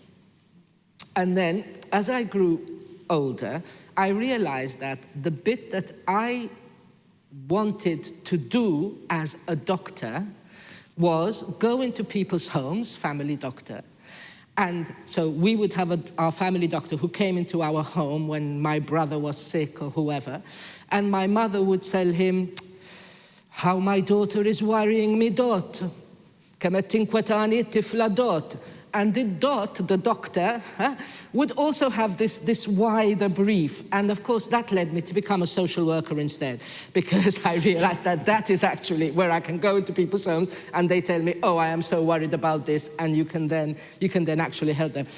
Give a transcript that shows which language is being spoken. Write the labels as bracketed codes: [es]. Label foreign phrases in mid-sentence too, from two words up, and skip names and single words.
[en] And then, as I grew older, I realized that the bit that I wanted to do as a doctor was go into people's homes, family doctor. And so we would have our family doctor who came into our home when my brother was sick or whoever, and my mother would tell him, how my daughter is worrying me dot. [mt] Kemm tinkwetani tifla dot. [en] And the doctor, would also have this wider brief. And of course, that led me to become a social worker instead, because I realized that is actually where I can go into people's homes and they tell me, oh, I am so worried about this, and you can then actually help them.